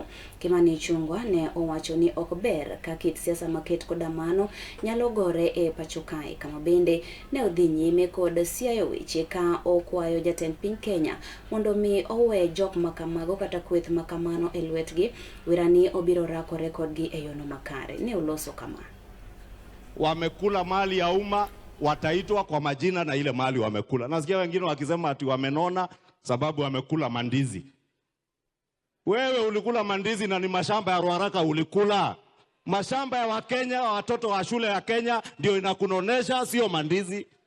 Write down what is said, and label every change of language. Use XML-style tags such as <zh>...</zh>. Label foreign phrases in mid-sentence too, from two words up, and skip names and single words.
<luo>Kimani Ichung'wah ne owacho ni ok ber ka kit siasa maket koda mano nyalo gore e pacho kae, kama bende ne odhi nyime kod siayo weche ka okwayo jatend piny Kenya mondo mi owe jok makamago kata kweth makamano e lwetgi wirani obiro rakore kod e yono makare. Ne uloso kama</luo> <sw>wamekula mali ya umma wataitwa kwa majina na ile mali wamekula. Nasikia wengine wakisema ati wamenona sababu wamekula mandizi. Wewe ulikula mandizi na ni mashamba ya Ruaraka ulikula. Mashamba ya Wakenya, watoto wa shule ya Kenya ndio inakunonesha, sio mandizi.</sw>